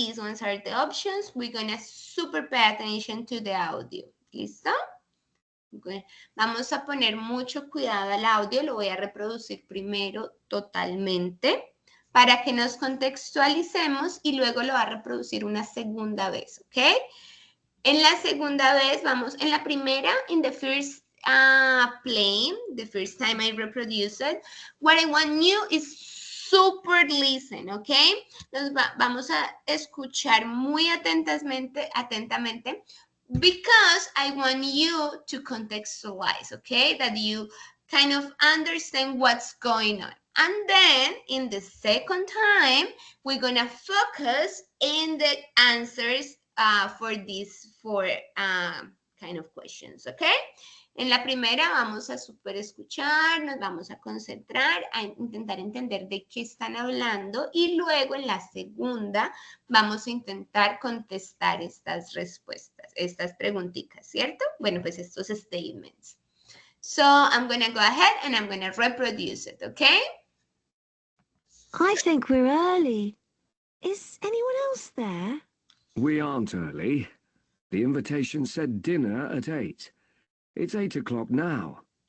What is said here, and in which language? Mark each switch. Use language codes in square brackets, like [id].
[en] These ones are the options. We're gonna super pay attention to the audio. [es] ¿Listo? Okay. Vamos a poner mucho cuidado al audio. Lo voy a reproducir primero totalmente para que nos contextualicemos y luego lo va a reproducir una segunda vez, ¿ok? En la segunda vez vamos, en la primera, [en] in the first playing, the first time I reproduce it, what I want you is super listen, ¿ok? [es] Vamos a escuchar muy atentamente, [en] because I want you to contextualize, okay? That you kind of understand what's going on. And then in the second time, we're gonna focus in the answers for these four kind of questions, okay? [es] En la primera vamos a super escuchar, nos vamos a concentrar, a intentar entender de qué están hablando y luego en la segunda vamos a intentar contestar estas respuestas, estas preguntitas, ¿cierto? Bueno, pues estos statements. [en] So I'm going to go ahead and I'm going to reproduce it, okay? I think we're early. Is anyone else there? We aren't early. The invitation said dinner at 8. It's 8 o'clock now.